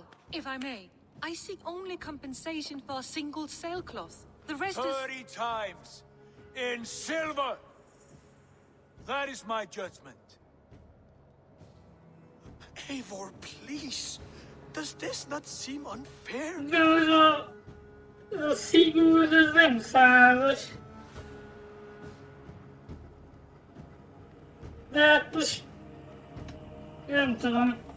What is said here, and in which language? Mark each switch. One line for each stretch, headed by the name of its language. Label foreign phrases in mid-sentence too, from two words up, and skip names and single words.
English: If I may, I seek only compensation for a single sailcloth. The rest 30 times! In silver! That is my judgment. Eivor, please. Does this not seem unfair?
Hungarian: A Sigurd az nem százas. De hát most... nem tudom.